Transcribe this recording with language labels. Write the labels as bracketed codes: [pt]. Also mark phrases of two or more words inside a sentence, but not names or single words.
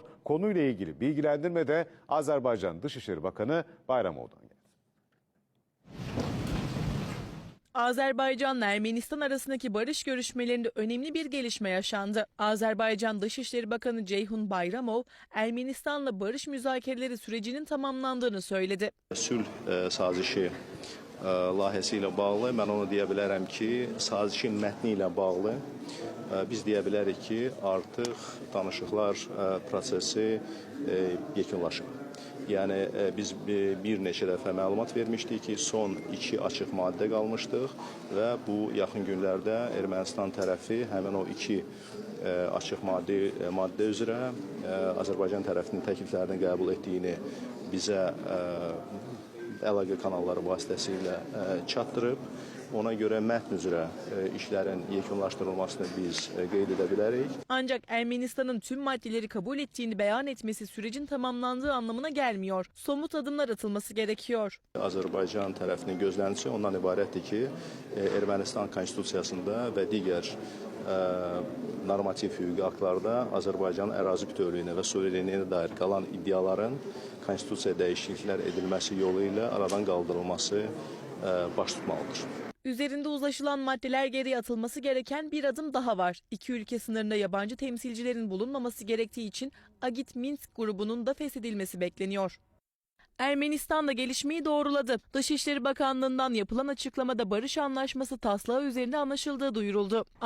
[tr] Konuyla ilgili bilgilendirme de Azerbaycan Dışişleri Bakanı Bayramov'dan geldi. Azerbaycan'la Ermenistan arasındaki barış görüşmelerinde önemli bir gelişme yaşandı. Azerbaycan Dışişleri Bakanı Ceyhun Bayramov, Ermenistan'la barış müzakereleri sürecinin tamamlandığını söyledi. [az] Sülh sazişi layihəsi ilə bağlı mən onu deyə bilərəm ki, sazişin mətni ilə bağlı biz deyə bilərik ki, artıq danışıqlar prosesi yekunlaşıb. Yəni biz bir neçə dəfə məlumat vermişdik ki, son 2 açıq maddə qalmışdıq və bu yaxın günlərdə Ermənistan tərəfi həmin o 2 açıq maddə üzrə Azərbaycan tərəfinin təkliflərini qəbul etdiyini bizə əlaqə kanalları vasitəsilə çatdırıb. Ona göre mətn üzrə işlərin yekunlaşdırılmasını biz qeyd edə bilərik. [tr] Ancak Ermenistan'ın tüm maddeleri kabul ettiğini beyan etmesi sürecin tamamlandığı anlamına gelmiyor. Somut adımlar atılması gerekiyor. [az] Azərbaycan tərəfinin gözləntisi ondan ibarətdir ki, Ermənistan konstitusiyasında və digər normativ hüquqi aktlarda Azərbaycanın ərazi bütövlüyünə və suverenliyinə dair qalan iddiaların konstitusiya dəyişikliklər edilməsi yolu ilə aradan qaldırılması baş tutmalıdır. [tr] Üzerinde uzlaşılan maddeler geriye atılması gereken bir adım daha var. İki ülke sınırında yabancı temsilcilerin bulunmaması gerektiği için Agit Minsk grubunun da feshedilmesi bekleniyor. Ermenistan da gelişmeyi doğruladı. Dışişleri Bakanlığı'ndan yapılan açıklamada barış anlaşması taslağı üzerinde anlaşıldığı duyuruldu.